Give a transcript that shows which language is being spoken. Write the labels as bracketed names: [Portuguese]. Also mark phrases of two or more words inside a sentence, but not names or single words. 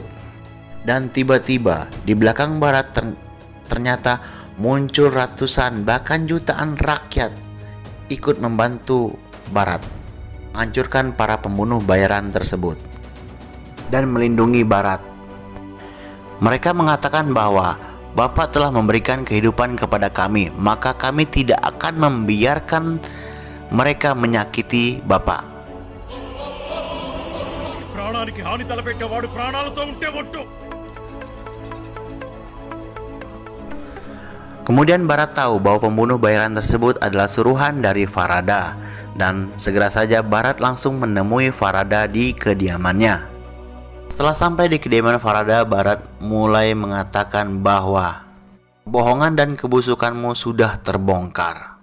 [Indonesian] Dan tiba-tiba di belakang Barat ternyata muncul ratusan bahkan jutaan rakyat ikut membantu Barat menghancurkan para pembunuh bayaran tersebut dan melindungi Barat. Mereka mengatakan bahwa Bapak telah memberikan kehidupan kepada kami, maka kami tidak akan membiarkan mereka menyakiti Bapak. [Telugu] ప్రాణానికి హాని తలపెట్టేవాడు ప్రాణాలతో ఉంటే ఒట్టు. [Indonesian] Kemudian Barat tahu bahwa pembunuh bayaran tersebut adalah suruhan dari Farada, dan segera saja Barat langsung menemui Farada di kediamannya. Setelah sampai di kediaman Farada, Barat mulai mengatakan bahwa kebohongan dan kebusukanmu sudah terbongkar.